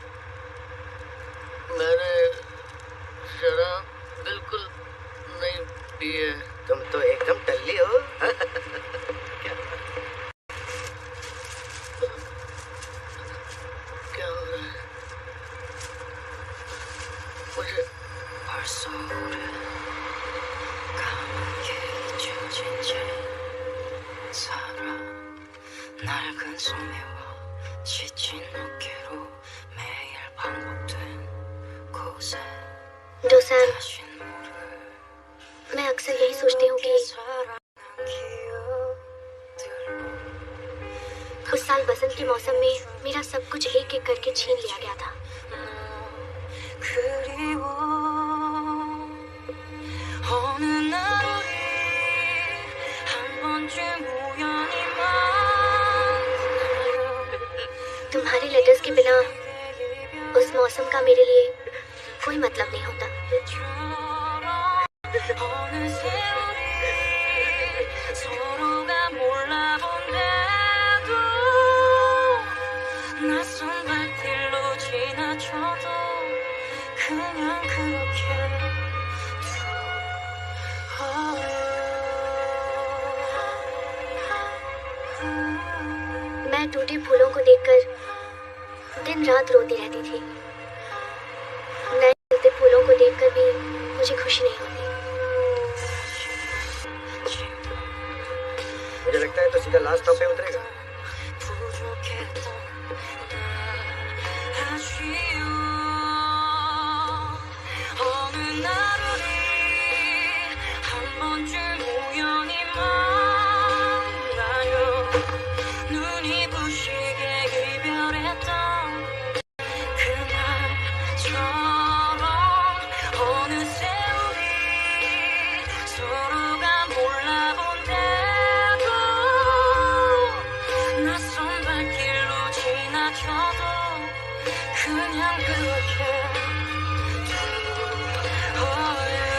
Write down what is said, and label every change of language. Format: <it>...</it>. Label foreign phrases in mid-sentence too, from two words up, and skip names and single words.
<hi>मैंने शराब बिल्कुल नहीं पी है। तुम तो एकदम टल्ली हो। क्या हो रहा है मुझे?</hi> <ko>낡은 소매와 지친 어깨로 매일 반복된 곳에 डोसैम, 다신 모를</ko> <hi>मैं अक्सर यही सोचती हूँ कि</hi> <ko>사랑한 기억들로</ko> <hi>उस साल बसंत के मौसम में मेरा सब कुछ एक एक करके छीन लिया गया था।</hi> <ko>그리워 어느 날 우리 한 번쯤 우연히 만나요</ko> <hi>तुम्हारे लेटर्स के बिना उस मौसम का मेरे लिए कोई मतलब नहीं होता।</hi> <ko>어느새 우리 서로가 몰라본데도 낯선 발길로 지나쳐도 그냥 그렇게</ko> <hi>मैं टूटे फूलों को देखकर दिन रात रोती रहती थी। नए खिलते फूलों को देखकर भी मुझे खुशी नहीं होती। मुझे लगता है तो सीधा</hi> <en>last stop</en> <hi>पे उतरेगा।</hi> <ko>부족했던 나 아쉬워 어느 날 우리 한 번쯤 우연히 만나요 눈이 부시게 이별했던 그날처럼 어느새 우리 서로가 몰라본데도 낯선 발길로 지나쳐도 그냥 그렇게 두어요</ko>